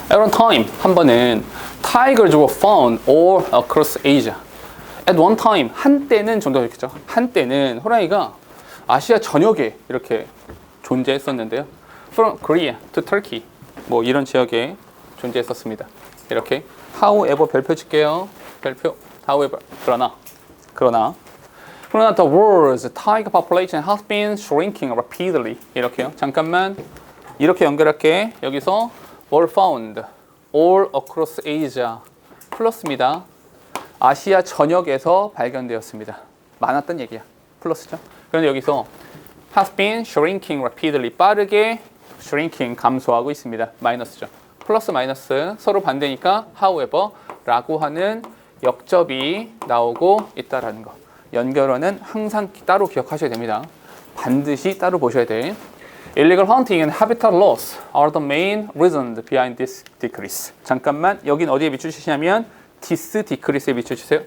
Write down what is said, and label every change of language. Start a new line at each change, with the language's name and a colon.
English: At one time,
Korean: 한 번은
English: tigers were found all across Asia. At one time,
Korean: 한때는 정도가 있겠죠. 한때는 호랑이가 아시아 전역에 이렇게 존재했었는데요.
English: From Korea to Turkey,
Korean: 뭐 이런 지역에 존재했었습니다. 이렇게 however 별표 칠게요.
English: 별표 however 그러나 the world's tiger population has been shrinking rapidly.
Korean: 이렇게요. 잠깐만 이렇게 연결할게.
English: 여기서 were found all across Asia
Korean: 플러스입니다. 아시아 전역에서 발견되었습니다. 많았던 얘기야. 플러스죠. 그런데 여기서
English: has been shrinking rapidly
Korean: 빠르게 shrinking 감소하고 있습니다. 마이너스죠. 플러스 마이너스 서로 반대니까 however 라고 하는 역접이 나오고 있다라는 거. 연결어는 항상 따로 기억하셔야 됩니다. 반드시 따로 보셔야 돼.
English: Illegal hunting and habitat loss are the main reasons behind this decrease.
Korean: 잠깐만, 여긴 어디에 비추시냐면 this decrease에 비추주세요.